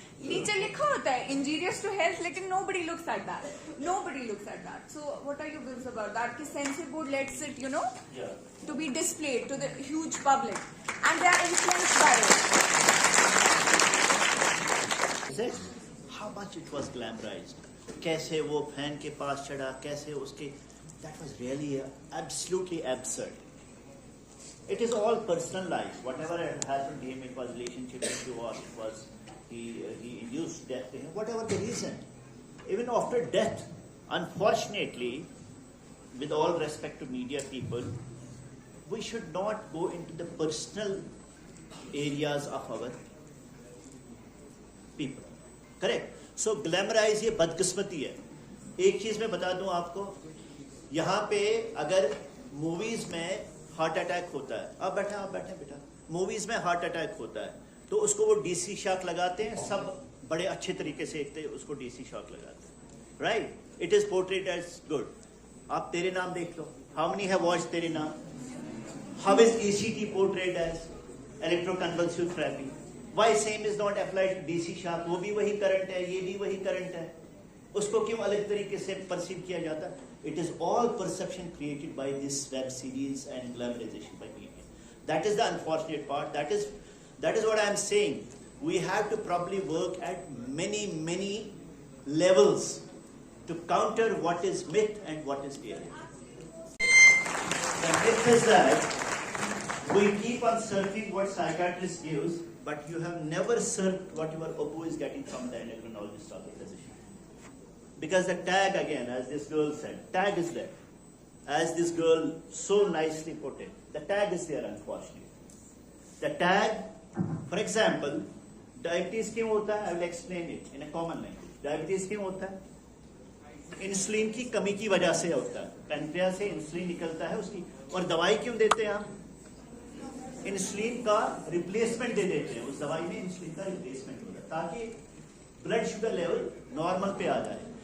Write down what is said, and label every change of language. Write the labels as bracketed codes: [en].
[hi] नीचे लिखा होता है [en] injurious to health, लेकिन nobody looks at that. So what are your views about that? कि censor board lets it, you know, to be displayed to the huge public, and they are influenced by it. Is it? How much it was glamorized? [hi] कैसे वो fan के पास चढ़ा, कैसे उसके, [en] that was really absolutely absurd. It is all personal life. Whatever had happened to him, it was relationship issue, or it was he induced death to him, whatever the reason. Even after death, unfortunately, with all respect to media people, we should not go into the personal areas of our people. Correct? [hi] So glamorize ये बदकिस्मती है. एक चीज मैं बता दूं आपको, यहाँ पे अगर मूवीज में हार्ट अटैक होता है, आप बैठे बेटा, मूवीज में हार्ट अटैक होता है तो उसको वो डीसी शॉक लगाते हैं, सब बड़े अच्छे तरीके से देखते हैं, उसको डीसी शॉक लगाते हैं, right? [en] It is portrait as good. [hi] आप तेरे नाम देख लो, [en] How many have watched Tere Naam? How is ECT portrait as electroconvulsive therapy? Why same is not applied to DC shock? [hi] वो भी वही करंट है, ये भी वही करंट है, उसको क्यों अलग तरीके से परसीव किया जाता? [en] It is all perception created by this web series and glamorization by media. That is the unfortunate part. That is what I am saying. We have to probably work at many levels to counter what is myth and what is reality. The myth is that we keep on searching what psychiatrist gives, but you have never searched what your Oppo is getting from the endocrinologist or the physician. Because the tag, again, as this girl said, tag is there. As this girl so nicely put it, the tag is there, unfortunately. The tag, for example, diabetes [hi] क्यों होता है? [en] I will explain it in a common language. [hi] Diabetes क्यों होता है? Insulin की कमी की वजह से होता है. पैनक्रियास से इंसुलिन निकलता है उसकी, और दवाई क्यों देते हैं आप? इंसुलिन का रिप्लेसमेंट दे देते हैं. उस दवाई में इंसुलिन का रिप्लेसमेंट होता है ताकि ब्लड शुगर लेवल नॉर्मल पे आ जाए.